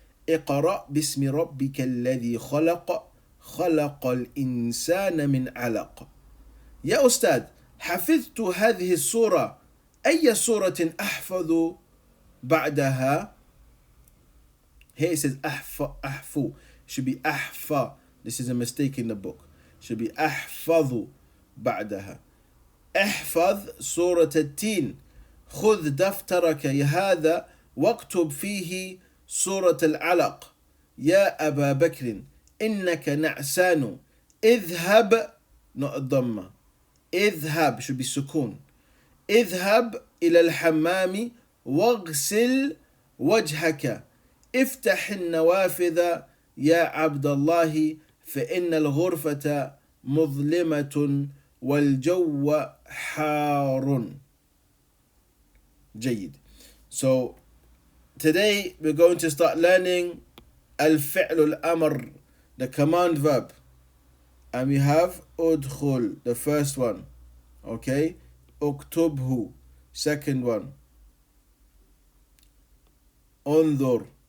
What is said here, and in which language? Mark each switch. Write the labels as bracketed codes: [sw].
[ar] اقرأ باسم ربك الذي خلق. خلق الإنسان من علق. يا أستاذ، حفظت هذه السورة. أي سورة أحفظ بعدها؟ [en] Here it says [ar] أحفو. [en] Should be أحفا. This is a mistake in the book. Should be [ar] أحفظ بعدها. احفظ سورة التين. خذ دفترك هذا واكتب فيه سورة العلق. يا أبا بكر إنك نعسان. اذهب، [en] not [ar] الضمة. اذهب [en] should be [ar] سكون. اذهب إلى الحمام واغسل وجهك. افتح النوافذ يا عبد الله، فإن الغرفة مظلمة والجو حار. جيد. [en] So today we're going to start learning al-fi'l al-amr, the command verb, and we have udkhul, the first one, okay, uktubhu, second one, انظر,